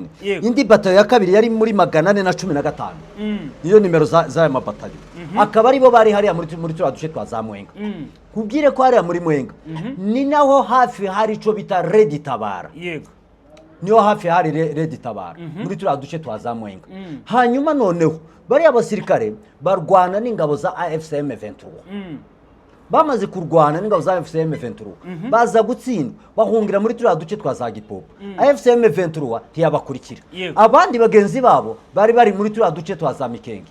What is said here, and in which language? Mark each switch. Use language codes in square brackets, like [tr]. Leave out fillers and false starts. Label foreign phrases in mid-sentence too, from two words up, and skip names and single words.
[rn] Indi batayo ya kabiri yari muri 415. Niyo nimero za mabatayo. Akaba ari bo bari hariya muri twa duce twa za Mwenga. Kubwire ko hariya muri Mwenga ni naho hafi hari ico bita Rede Tabara. Yego. Niyo hafi hari Rede Tabara muri twa duce twa za Mwenga. Hanyuma noneho bari abasirikare barwana n'ingabo za AFCM 23. Bamaze kurwana n'ingabo za AFCM 23 baza gutsinda bahungira muri turiya duce twa za Gipopo. AFCM 23 ntiyabakurikira. Abandi bagenzi babo bari muri turiya duce twa za Mikenge.